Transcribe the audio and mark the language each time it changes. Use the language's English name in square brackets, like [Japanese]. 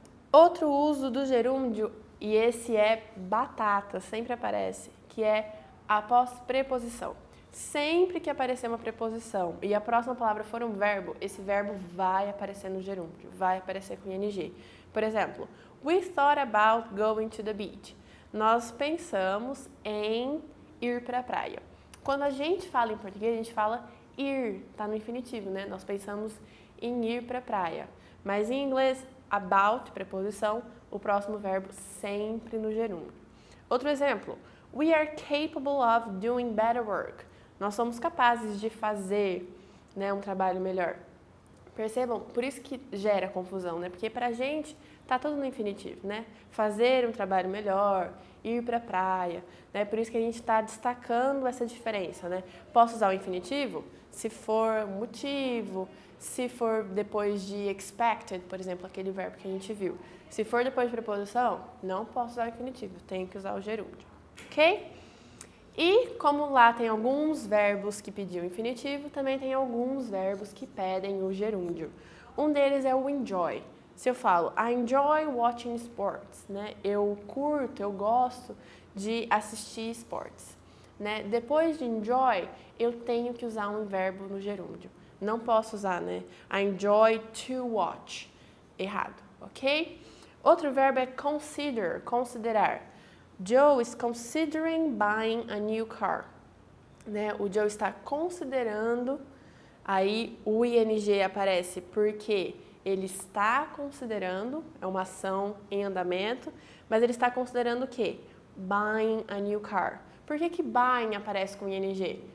[Portuguese] Outro uso do gerúndio, e esse é batata, sempre aparece, que é após preposição. Sempre que aparecer uma preposição e a próxima palavra for um verbo, esse verbo vai aparecer no gerúndio, vai aparecer com ing. [English] Por exemplo, we thought about going to the beach. [Portuguese] Nós pensamos em ir para a praia. Quando a gente fala em português, a gente fala ir, tá no infinitivo, né? Nós pensamos em ir para a praia. Mas em inglês, about, preposição, o próximo verbo sempre no gerúndio. [English] Outro exemplo, we are capable of doing better work. [Portuguese] Nós somos capazes de fazer, né, um trabalho melhor. Percebam? Por isso que gera confusão, né? Porque pra gente tá tudo no infinitivo, né? Fazer um trabalho melhor, ir pra praia, né? Por isso que a gente está destacando essa diferença, né? Posso usar o infinitivo se for motivo, se for depois de expected, por exemplo, aquele verbo que a gente viu. Se for depois de preposição, não posso usar o infinitivo, tenho que usar o gerúndio, ok? E como lá tem alguns verbos que pediam infinitivo, também tem alguns verbos que pedem o gerúndio. Um deles é o enjoy. Se eu falo, [English] I enjoy watching sports, [Portuguese] né? Eu curto, eu gosto de assistir esportes, né? Depois de enjoy, eu tenho que usar um verbo no gerúndio. Não posso usar, né? [English] I enjoy to watch. [Portuguese] Errado, ok? Outro verbo é consider, considerar. [English] Joe is considering buying a new car. Né? [Portuguese] O Joe está considerando, aí o ing aparece porque Ele está considerando, é uma ação em andamento, mas ele está considerando o quê? [English] Buying a new car. [Portuguese] Por que buying aparece com ing?